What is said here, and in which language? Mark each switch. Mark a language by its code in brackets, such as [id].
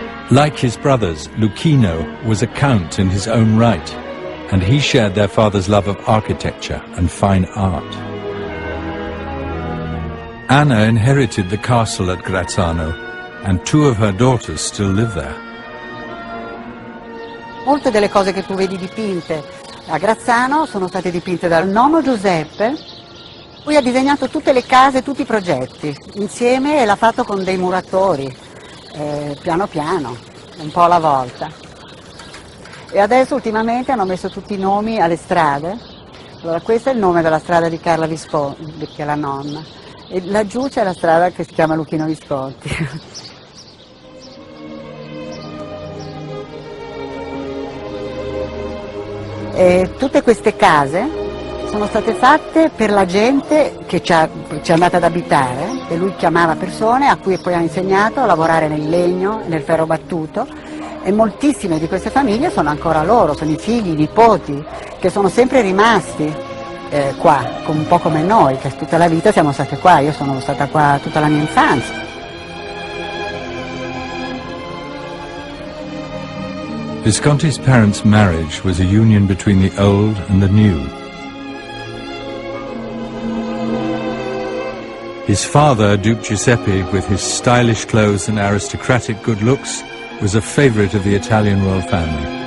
[en] Like his brothers, Luchino was a count in his own right, and he shared their father's love of architecture and fine art. Anna inherited the castle at Grazzano, and 2 of her daughters still live there. [it] Molte delle cose che tu vedi dipinte a Grazzano sono state dipinte dal nonno Giuseppe. Lui ha disegnato tutte le case, tutti i progetti, insieme, e l'ha fatto con dei muratori, piano piano, un po' alla volta. E adesso ultimamente hanno messo tutti i nomi alle strade. Allora questo è il nome della strada di Carla Visconti, che è la nonna, e laggiù c'è la strada che si chiama Luchino Visconti. E tutte queste case sono state fatte per la gente che ci è andata ad abitare, e lui chiamava persone a cui poi ha insegnato a lavorare nel legno, nel ferro battuto, e moltissime di queste famiglie sono ancora loro, sono i figli, i nipoti, che sono sempre rimasti qua, un po' come noi, che tutta la vita siamo state qua. Io sono stata qua tutta la mia infanzia. [en] Visconti's parents' marriage was a union between the old and the new. His father, Duke Giuseppe, with his stylish clothes and aristocratic good looks, was a favorite of the Italian royal family.